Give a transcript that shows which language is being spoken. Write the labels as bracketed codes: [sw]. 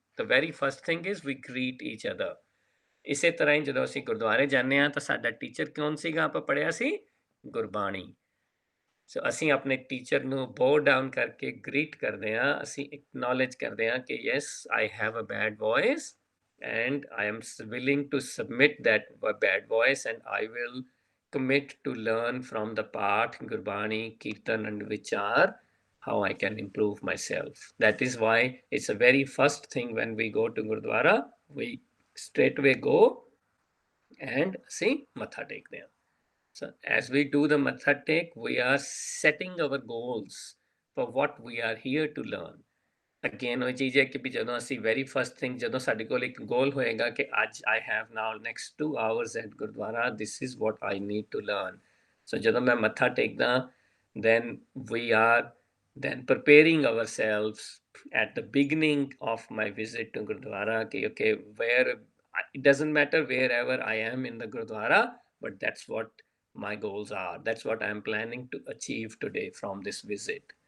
[en] The very first thing is we greet each other. [pa] ਇਸੇ ਤਰ੍ਹਾਂ ਹੀ ਜਦੋਂ ਅਸੀਂ ਗੁਰਦੁਆਰੇ ਜਾਂਦੇ ਹਾਂ ਤਾਂ ਸਾਡਾ ਟੀਚਰ ਕੌਣ ਸੀਗਾ, ਆਪਾਂ ਪੜ੍ਹਿਆ ਸੀ, ਗੁਰਬਾਣੀ। ਸੋ ਅਸੀਂ ਆਪਣੇ ਟੀਚਰ ਨੂੰ ਬੋ ਡਾਊਨ ਕਰਕੇ ਗ੍ਰੀਟ ਕਰਦੇ ਹਾਂ, [en] ਅਸੀਂ ਐਕਨੋਲੇਜ ਕਰਦੇ ਹਾਂ ਕਿ yes I have a bad voice and I am willing to submit that bad voice and I will commit to learn from the path, Gurbani, Kirtan and Vichar, how I can improve myself. That is why it's a very first thing when we go to Gurdwara, we straightway go and see Matha Tekde hain. So as we do the Matha Tek, we are setting our goals for what we are here to learn. [pa] Again ਉਹ ਚੀਜ਼ ਹੈ ਕਿ ਵੀ ਜਦੋਂ ਅਸੀਂ very first thing, ਜਦੋਂ ਸਾਡੇ ਕੋਲ ਇੱਕ ਗੋਲ ਹੋਏਗਾ ਕਿ ਅੱਜ I have now next 2 hours at Gurdwara, [en] This is what I need to learn. [pa] ਸੋ ਜਦੋਂ ਮੈਂ ਮੱਥਾ ਟੇਕਦਾ, [en] then we are then preparing ourselves at the beginning of my visit to Gurdwara, okay, where it doesn't matter wherever I am in the Gurdwara, but that's what my goals are, that's what I am planning to achieve today from this visit.